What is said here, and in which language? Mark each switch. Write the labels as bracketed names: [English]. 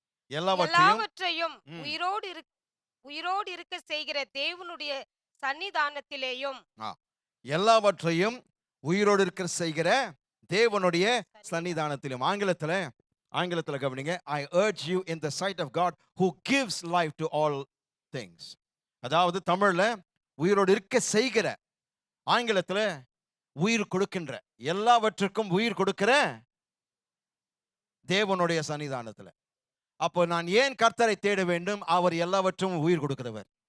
[Tamil] எல்லாவற்றையும் உயிரோடு இருக்க செய்கிற தேவனுடைய சன்னிதானத்திலேயும் எல்லாவற்றையும் உயிரோடு இருக்க செய்கிற தேவனுடைய சன்னிதானத்திலும். ஆங்கிலத்துல கவனிங்க. [English] I urge you in the sight of God who gives life to all things. [Tamil] அதாவது தமிழ்ல உயிரோடு இருக்க செய்கிற, ஆங்கிலத்துல உயிர் கொடுக்கின்ற, எல்லாவற்றுக்கும் உயிர் கொடுக்கிற தேவனுடைய சன்னிதானத்துல. அப்போ நான் ஏன் கர்த்தரை தேட வேண்டும்? அவர் எல்லாவற்றும் உயிர் கொடுக்கிறவர்.